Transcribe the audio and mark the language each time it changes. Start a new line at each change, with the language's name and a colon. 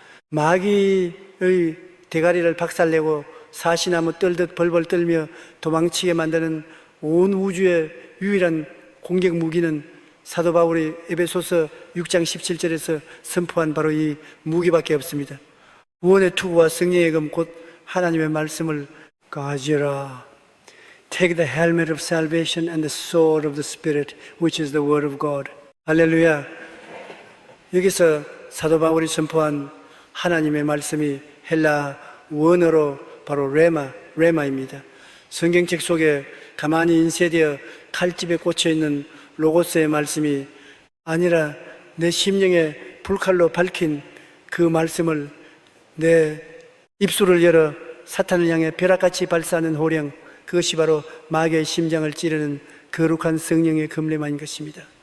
Korean: 마귀의 대가리를 박살내고 사시나무 떨듯 벌벌 떨며 도망치게 만드는 온 우주의 유일한 공격 무기는 사도 바울이 에베소서 6장 17절에서 선포한 바로 이 무기밖에 없습니다. 구원의 투구와 승리의 검, 곧 하나님의 말씀을 가지라.
English: Take the helmet of salvation and the sword of the Spirit, which is the word of God.
Korean: 할렐루야. 여기서 사도 바울이 선포한 하나님의 말씀이 헬라 원어로 바로 레마입니다. 성경책 속에 가만히 인쇄되어 칼집에 꽂혀있는 로고스의 말씀이 아니라 내 심령에 불칼로 밝힌 그 말씀을 내 입술을 열어 사탄을 향해 벼락같이 발사하는 호령, 그것이 바로 마귀의 심장을 찌르는 거룩한 성령의 금레마인 것입니다.